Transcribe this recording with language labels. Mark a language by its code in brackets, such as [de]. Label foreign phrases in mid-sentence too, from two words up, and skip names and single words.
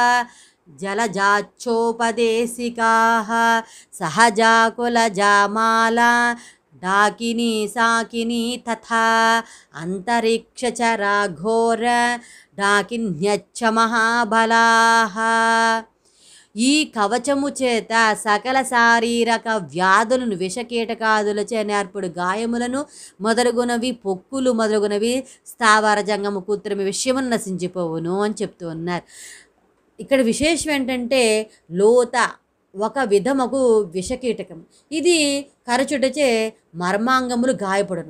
[sa] जलजाच्छोपदेशिकाः सहजाकुलजामाला डाकिनी साकिनी तथा अंतरिक्षचरा घोर डाकिन्यच्च महाबलाः [te] ఈ కవచము చేత సకల శారీరక వ్యాధులను విషకీటకాదులచే నేర్పుడు గాయములను మొదలుగునవి పొక్కులు మొదలుగునవి స్థావర జంగము కృత్రిమ విషయమును నశించిపోవును అని చెప్తూ ఉన్నారు. ఇక్కడ విశేషం ఏంటంటే లోత ఒక విధముకు విషకీటకం, ఇది కరచుటచే మర్మాంగములు గాయపడును.